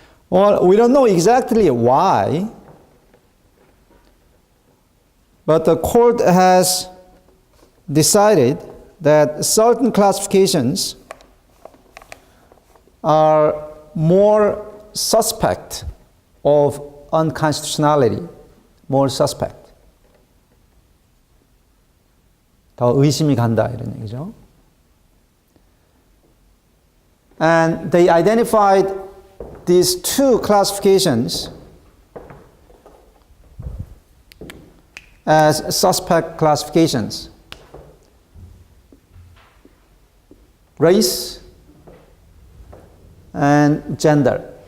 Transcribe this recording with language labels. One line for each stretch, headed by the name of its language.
English: Well, we don't know exactly why, but the court has decided that certain classifications are more suspect of unconstitutionality, more suspect.
Korean: 더 의심이 간다 이런 얘기죠.
English: And they identified these two classifications as suspect classifications: race and gender.